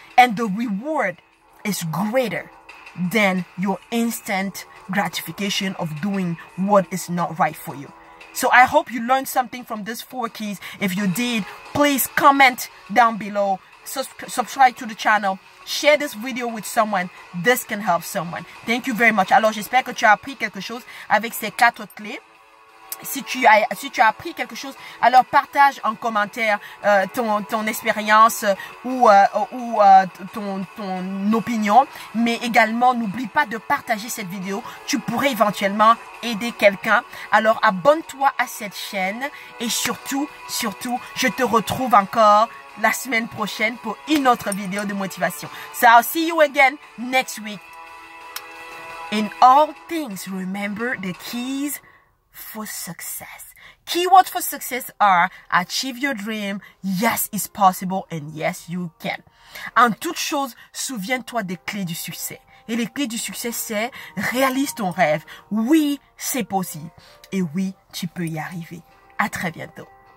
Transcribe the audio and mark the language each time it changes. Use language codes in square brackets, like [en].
[en] And the reward is greater than your instant gratification of doing what is not right for you. So I hope you learned something from these 4 keys. If you did, please comment down below, subscribe to the channel, share this video with someone. This can help someone. Thank you very much. [fr] Alors j'espère que tu as appris quelque chose avec ces 4 clés. Si tu as appris quelque chose, alors partage en commentaire ton expérience ou ton opinion. Mais également, n'oublie pas de partager cette vidéo. Tu pourrais éventuellement aider quelqu'un. Alors, abonne-toi à cette chaîne. Et surtout, je te retrouve encore la semaine prochaine pour une autre vidéo de motivation. [en] So, I'll see you again next week. In all things, remember the keys for success. Keywords for success are achieve your dream, yes it's possible, and yes you can. [fr] En toute chose, souviens-toi des clés du succès. Et les clés du succès, c'est réalise ton rêve. Oui, c'est possible. Et oui, tu peux y arriver. À très bientôt.